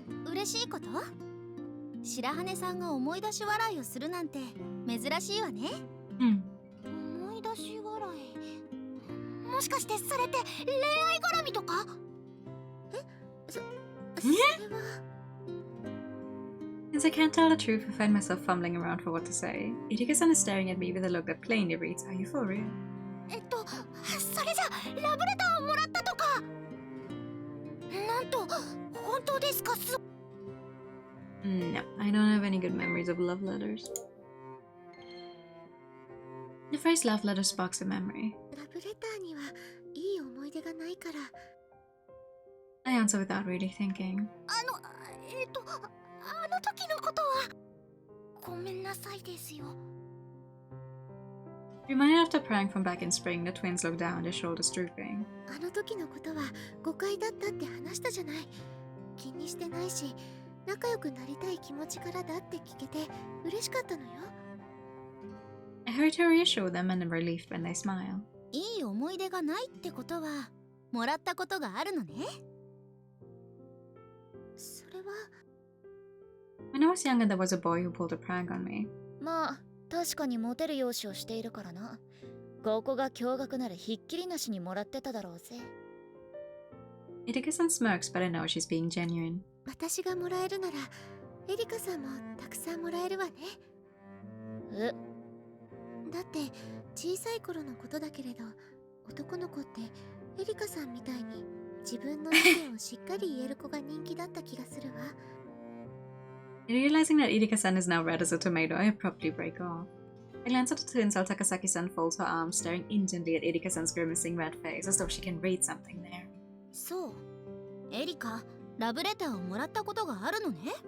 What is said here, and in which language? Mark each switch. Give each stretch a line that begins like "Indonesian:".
Japanese: 嬉しいこと？白羽さんが思い出し笑いをするなんて珍しいわね。思い出し笑い。もしかしてそれって恋愛絡みとか？それは。
English: Since I can't tell the truth, I find myself fumbling around for what to say. Erika-san is staring at me with a look that plainly reads, "Are you for real?"
Japanese: それじゃラブレターをもらったとか。なんと本当ですか
English: No, I don't have any good memories of love letters. The phrase love letter sparks a memory.
Japanese: ラブレターにはいい思い出がないから。
English: I answer without really thinking.
Japanese: あの時のことはごめんなさいですよ。
English: Reminded of the prank from back in spring, the twins look down, their shoulders drooping.
Japanese: あの時のことは誤解だったって話したじゃない。気にしてないし、仲良くなりたい気持ちからだって聞けて嬉しかったのよ。
English: I hurry to reassure them and am relieved when they smile.
Japanese: いい思い出がないってことはもらったことがあるのね。それは。
English: When I was younger, there was a boy who pulled a prank on me.
Japanese: まあ、確かにモテる容姿をしているからな。ここが驚愕ならひっきりなしにもらってただろうぜ。
English: Erika-san smirks, but I know she's being genuine.
Japanese: 私がもらえるなら、エリカさんもたくさんもらえるわね。だって、小さい頃のことだけれど、男の子ってエリカさんみたいに自分の意見をしっかり言える子が人気だった気がするわ。
English: Realizing that Erika-san is now red as a tomato, I abruptly break off. I glance at the twins while Takasaki-san folds her arms, staring intently at Erika-san's grimacing red face, as though she can read something there.
Japanese: そう、エリカ、ラブレターをもらったことがあるのね。